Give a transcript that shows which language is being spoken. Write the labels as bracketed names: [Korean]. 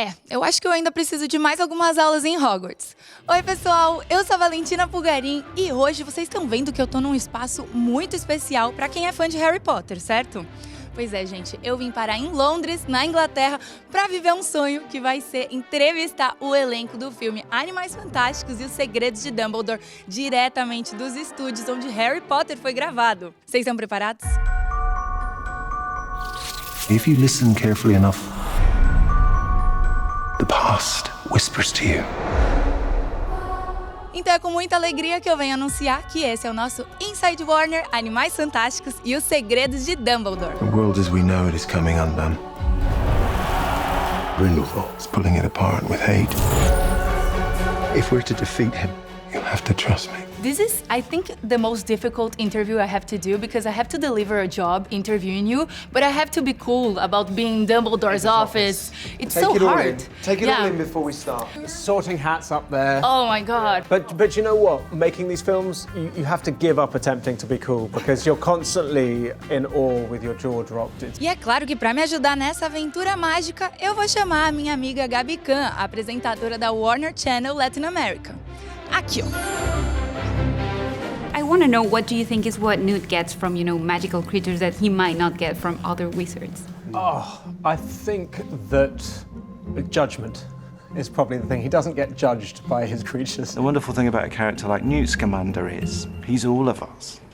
[Portuguese] Eu acho que eu ainda preciso de mais algumas aulas em Hogwarts. Oi, pessoal, eu sou a Valentina Pulgarim e hoje vocês estão vendo que eu tô num espaço muito especial pra quem é fã de Harry Potter, certo? Pois é, gente, eu vim parar em Londres, na Inglaterra, pra viver um sonho que vai ser entrevistar o elenco do filme Animais Fantásticos e os Segredos de Dumbledore diretamente dos estúdios onde Harry Potter foi gravado. Vocês estão preparados? [English] If you listen carefully enough, the past whispers to you. [Portuguese] Então é com muita alegria que eu venho anunciar que esse é o nosso Inside Warner, Animais Fantásticos e os Segredos de Dumbledore. [English] The world as we know it is coming undone. Grindelwald is pulling it apart with hate. If we're to defeat him, you'll have to trust me. This is, I think, the most difficult interview I have to do because I have to deliver a job interviewing you, but I have to be cool about being in Dumbledore's office. It's Take so it all hard. in. Take it all in before we start. Sorting hats up there. Oh my God. But you know what? Making these films, you have to give up attempting to be cool because you're constantly in awe with your jaw dropped. [Portuguese] E é claro que para me ajudar nessa aventura mágica, eu vou chamar a minha amiga Gabi Khan, apresentadora da Warner Channel Latin America. Aqui, ó. [English] I want to know, what do you think is what Newt gets from, magical creatures that he might not get from other wizards? Oh, I think that judgment is probably the thing. He doesn't get judged by his creatures. The wonderful thing about a character like Newt Scamander is he's all of us.